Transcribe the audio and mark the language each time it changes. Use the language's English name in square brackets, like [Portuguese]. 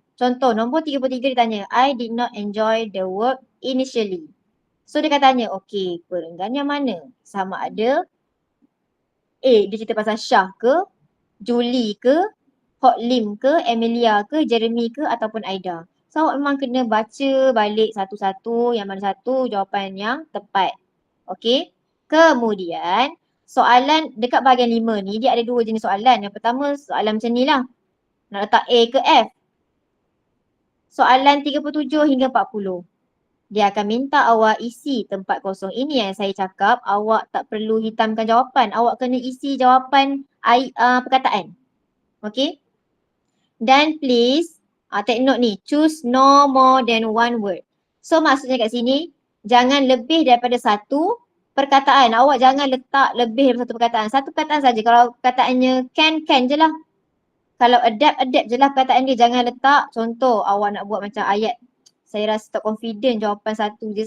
[Malay] Contoh nombor 33 dia tanya, [English] I did not enjoy the work initially. [Malay] So dia akan tanya, okay, perenggan yang mana? Sama ada A, dia cerita pasal Syah ke, Julie ke, Hotlim ke, Emilia ke, Jeremy ke ataupun Aida. So awak memang kena baca balik satu-satu yang mana satu jawapan yang tepat. Okay. Kemudian soalan dekat bahagian 5 ni dia ada dua jenis soalan. Yang pertama soalan macam ni lah. Nak letak A ke F. Soalan 37 hingga 40. Dia akan minta awak isi tempat kosong. Ini yang saya cakap, awak tak perlu hitamkan jawapan. Awak kena isi jawapan perkataan. Okay. [English] Dan please, take note ni, choose no more than one word. [Malay] So maksudnya kat sini, jangan lebih daripada satu perkataan. Awak jangan letak lebih daripada satu perkataan. Satu perkataan saja. Kalau perkataannya can je lah. Kalau adapt je lah perkataan dia. Jangan letak, contoh awak nak buat macam ayat. Saya rasa tak confident jawapan satu je.